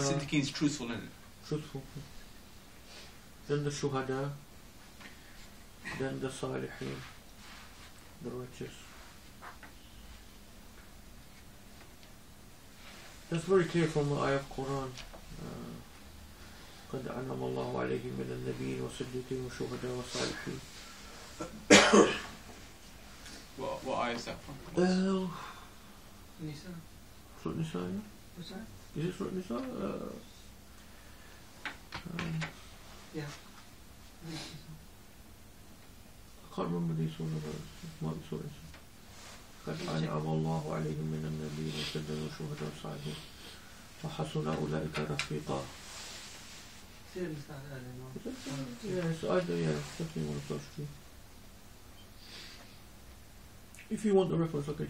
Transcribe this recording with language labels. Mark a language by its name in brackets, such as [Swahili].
[English] Siddiqeen is truthful, isn't it? truthful. Then the Shuhada, then the Salihin, the righteous. That's very clear from the ayah of Quran. [Arabic] قد أنعم الله عليهم من النبيين والصديقين والشهداء والصالحين. [English] What ayah is that from? Nisa. Surah Nisa, yeah? What's that? Is it Surah Nisa? Yeah. I can't remember these one of those. It might be Surah Nisa. [Arabic] قد أنعم الله عليهم من النبيين والصديقين والشهداء والصالحين وحسن أولئك رفيقا. [English] Yeah, it's either, yeah, definitely one of those two. If you want the reference, okay.